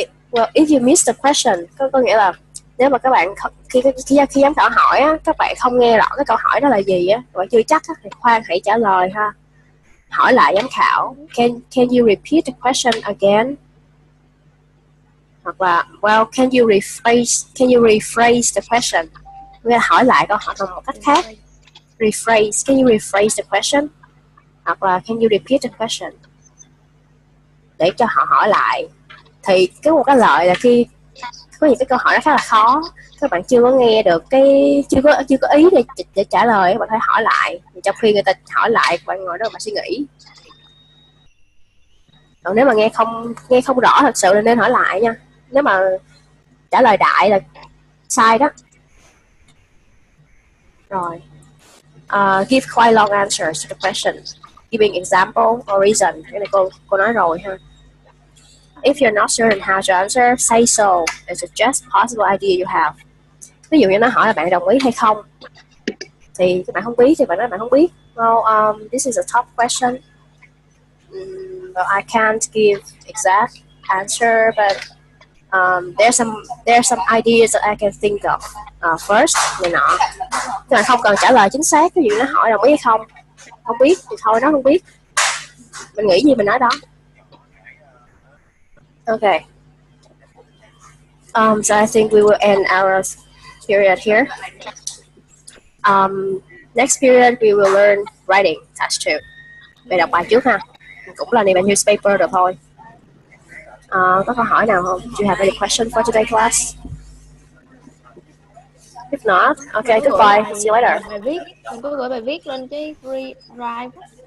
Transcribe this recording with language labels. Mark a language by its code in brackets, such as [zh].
[en] Well, if you miss the question, [vi] có nghĩa là nếu mà các bạn khi giám khảo hỏi á, các bạn không nghe rõ cái câu hỏi đó là gì á, các bạn chưa chắc á, thì khoan hãy trả lời ha. Hỏi lại giám khảo. [en] Can you repeat the question again? [vi] Hoặc là [en] well, can you rephrase the question? [vi] Nghĩa là hỏi lại câu hỏi bằng một cách khác. [en] Rephrase. Can you rephrase the question? [vi] Hoặc là [en] can you repeat the question? [vi] Để cho họ hỏi lại. Thì một cái lợi là khi có những cái câu hỏi nó khá là khó, các bạn chưa có nghe được chưa có ý để trả lời, các bạn phải hỏi lại. Trong khi người ta hỏi lại, bạn ngồi đó bạn suy nghĩ. Còn nếu mà nghe không rõ thật sự là nên hỏi lại nha. Nếu mà trả lời đại là sai đó. Rồi. [en] Give quite long answers to the question, giving example or reason. [vi] Cái này cô nói rồi ha. [en] If you're not certain how to answer, say so and suggest possible idea you have. [vi] Ví dụ như nó hỏi là bạn đồng ý hay không, thì các bạn không biết thì bạn nói bạn không biết. [en] Well, this is a tough question. Well, I can't give exact answer, but there's some ideas that I can think of first. [vi] Này nọ. Các bạn không cần trả lời chính xác. Ví dụ nó hỏi đồng ý hay không, không biết thì thôi nó không biết. Mình nghĩ gì mình nói đó. [en] Okay. So I think we will end our period here. Next period we will learn writing, task 2. [vi] Về đọc bài trước ha. Cũng là name and newspaper được thôi. Có câu hỏi nào không? [en] Do you have any question for today class? If not, okay, goodbye. See you later. [vi] Bài viết, mình có gửi bài viết lên cái free drive.